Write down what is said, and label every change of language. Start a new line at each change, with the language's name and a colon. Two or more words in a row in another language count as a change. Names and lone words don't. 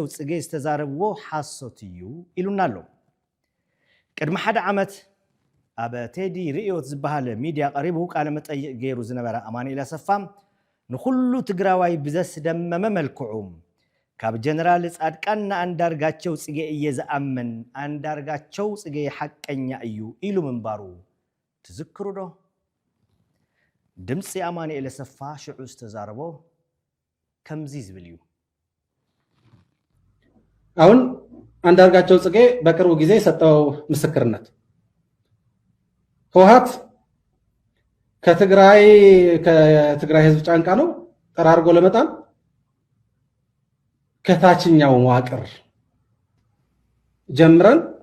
Tigrinya: ጽጌ ዝተዛረብዎ ሓሶት እዩ ኢሉናሎ ቅድሚ ሓደ ዓመት ኣብ ቴዲ ርኢዮት ዝበሃል ሚድያ ቀሪቡ ቃለ መጠይቅ ገይሩ ዝነበረ ኣማኑኤል ኣሰፋ ንኩሉ ትግራዋይ ብዘስደመመ መልክዑ ካብ ጀነራል ጻድቃን አንዳርጋቸው ጽጌ እየ ዝኣምን አንዳርጋቸው ጽጌ ሐቀኛ እዩ ኢሉ ምንባሩ ትዝክሩ ዶ? ድምፂ ኣማኑኤል ኣሰፋ ሽዑ ዝተዛረቦ ከምዚ ዝብል እዩ።
Amharic: አሁን አንዳርጋቸው ጽጌ በቅርቡ ጊዜ የሰጠው ምስክርነት ህወሓት ከትግራይ ህዝብ ጫንቃ ነው ጠራርጎ ለመጣል ከታችኛው መዋቅር ጀምረን